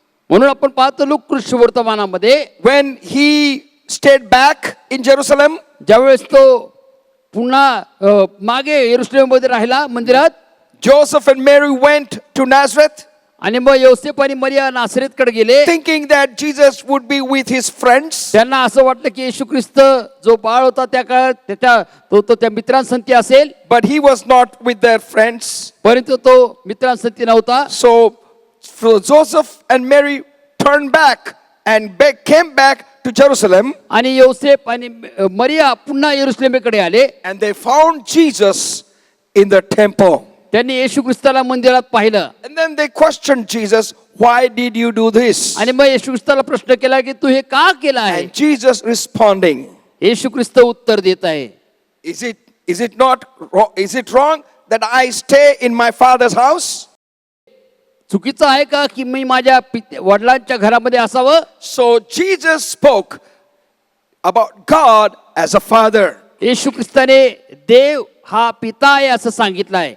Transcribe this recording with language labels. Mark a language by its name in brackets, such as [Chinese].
[Marathi] म्हणून आपण पाहतो look शुभवर्तमानामध्ये, [English] when he stayed back in Jerusalem, [Marathi] ज्यावेळेस तो पुन्हा मागे येरुशलेममध्ये राहिला मंदिरात, [English] Joseph and Mary went to Nazareth, [Marathi] आणि मग योसेफ आणि मरिया नासरेतकडे गेले. [English] thinking that Jesus would be with his friends. [Marathi] त्यांना असं वाटलं की येशू ख्रिस्त जो बाळ होता त्या काळात तो त्या मित्रांसंती असेल, [English] But he was not with their friends. [Marathi] परंतु तो मित्रांसंती नव्हता. [English] So Joseph and Mary turned back and came back to Jerusalem, [Marathi] आणि योसेफ आणि मरिया पुन्हा येरुशलेमेकडे आले. [English] and they found Jesus in the temple. [Marathi] त्यांनी येशू ख्रिस्ताला मंदिरात पाहिलं. [English] And then they questioned Jesus, why did you do this? [Marathi] आणि मग येशू ख्रिस्ताला प्रश्न केला की तू हे का केलं आहे? [English] And Jesus responding, [Marathi] येशू ख्रिस्त उत्तर देत आहे, [English] is it wrong that I stay in my father's house? [Marathi] चुकीचं आहे का की मी माझ्या वडिलांच्या घरामध्ये असावं? [English] So Jesus spoke about God as a father. [Marathi] येशू ख्रिस्ताने देव हा पिता आहे असं सांगितलं आहे.